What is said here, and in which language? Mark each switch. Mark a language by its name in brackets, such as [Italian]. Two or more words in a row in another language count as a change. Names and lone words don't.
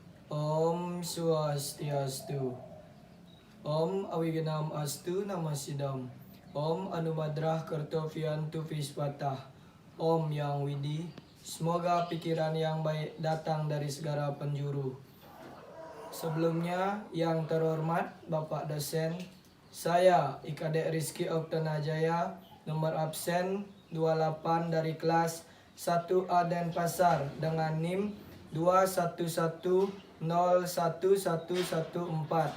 [Sanskrit] Om Swastiastu. Om Awiganam Astu Namasidam. Om Anumadrah Kartoviantu Vispatah. Om Yang Widi. [Indonesian] Semoga pikiran yang baik datang dari segala penjuru. Sebelumnya, yang terhormat Bapak dosen, saya Ikadek Rizky Oktanajaya, nomor absen 28 dari kelas 1A Denpasar dengan NIM 211011114.